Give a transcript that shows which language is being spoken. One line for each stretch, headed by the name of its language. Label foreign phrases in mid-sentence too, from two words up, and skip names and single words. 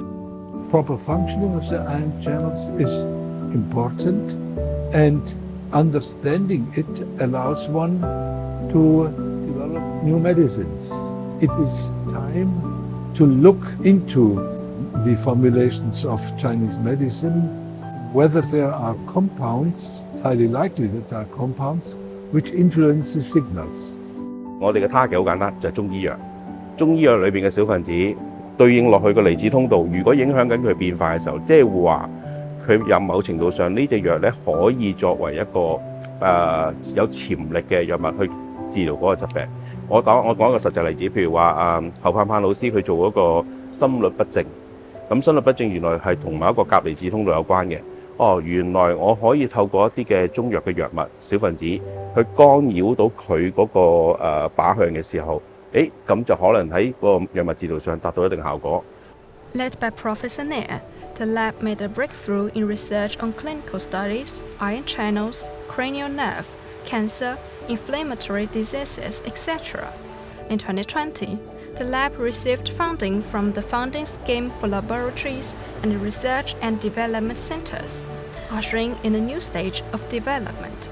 English: Proper functioning of the ion channels is important, and understanding it allows one to develop new medicines. It is time to look into the formulations of Chinese medicine, whether there are compounds, highly likely that there are compounds, which influence the signals.
Cantonese: 我哋嘅 target 好簡單，就係中醫藥。中醫藥裏邊嘅小分子對應落去個離子通道，如果影響緊佢變化嘅時候，即係話佢有某程度上呢隻藥咧可以作為一個有潛力嘅藥物去治療嗰個疾病。我講一個實際例子，譬如話侯盼盼老師佢做嗰個心律不正，咁心律不正原來係同某一個鉀離子通道有關嘅。哦，原來我可以透過一啲嘅中藥嘅藥物小分子去干擾到佢嗰個靶向嘅時候，咁就可能喺個藥物治療上達到一定效果。
English: Led by Professor Neher, the lab made a breakthrough in research on clinical studies, ion channels, cranial nerve, cancer, inflammatory diseases, etc. In 2020, the lab received funding from the Funding Scheme for Laboratories and Research and Development Centers, ushering in a new stage of development.